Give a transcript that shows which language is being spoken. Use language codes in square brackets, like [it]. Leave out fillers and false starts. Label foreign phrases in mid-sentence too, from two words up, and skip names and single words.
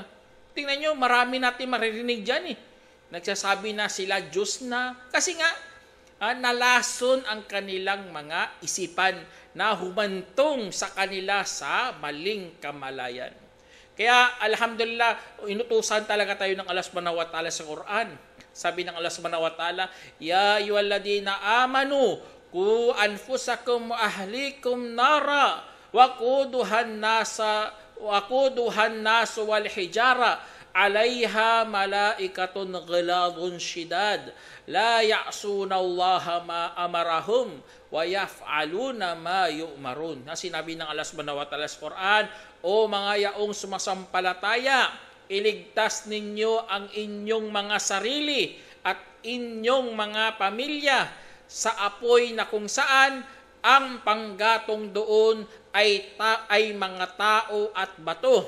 [tl] Tingnan nyo, marami natin maririnig dyan Nagsasabi na sila Diyos na. Kasi nga, nalason ang kanilang mga isipan na humantong sa kanila sa maling kamalayan. Kaya alhamdulillah, inutusan talaga tayo ng [ar] الله سبحانه وتعالى [tl] sa Quran. Sabi ng [ar] الله سبحانه وتعالى يا أيها الذين آمنوا قوا أنفسكم وأهليكم نارا وقودها الناس والحجارة عليها ملائكة غلاظ شداد لا يعصون الله ما أمرهم ويفعلون ما يؤمرون. [tl] Sinabi ng [ar] الله سبحانه وتعالى [tl] sa Quran, O mga yaong sumasampalataya, iligtas ninyo ang inyong mga sarili at inyong mga pamilya sa apoy na kung saan ang panggatong doon ay mga tao at bato.